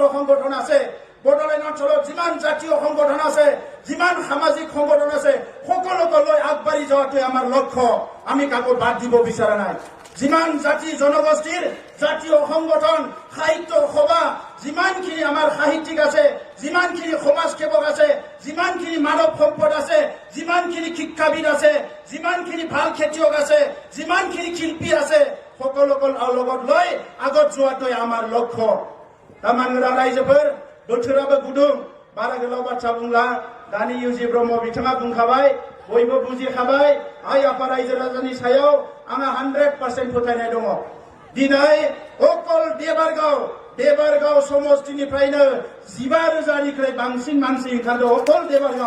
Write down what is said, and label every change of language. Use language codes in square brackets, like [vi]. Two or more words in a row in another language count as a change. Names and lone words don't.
[as] সংগঠন আছে বড়োলেণ্ড অঞ্চলত যিমান জাতীয় সংগঠন আছে যিমান সামাজিক সংগঠন আছে সকলোকে লৈ আগবাঢ়ি যোৱাটোৱে আমাৰ লক্ষ্য আমি কাকো বাদ দিব বিচৰা নাই যিমান জাতি জনগোষ্ঠীৰ জাতীয় সংগঠন সাহিত্য সভা যিমানখিনি আমাৰ সাহিত্যিক আছে, যিমানখিনি সমাজ সেৱক আছে, যিমানখিনি মানৱ সম্পদ আছে, যিমানখিনি শিক্ষাবিদ আছে, যিমানখিনি ভাল খেতিয়ক আছে, যিমানখিনি শিল্পী আছে, সকলোকে লগত লৈ আগত যোৱাটোৱে আমাৰ লক্ষ্য। [brx] मानगोनां रायजोफोर बोथोराबो गुदुं बारा गोलाव बाथ्रा बुंला दानि इउजि ब्रह्म बिथाङा बुंखाबाय बयबो बुजिखाबाय आइ आफा रायजो राजानि सायाव आंहा 100% फोथायनाय दङ। दिनै अकल देबारगाव समष्टिनिफ्रायनो 15,000निख्रुइ बांसिन मानसि ओंखारदों अकल देबारगाव।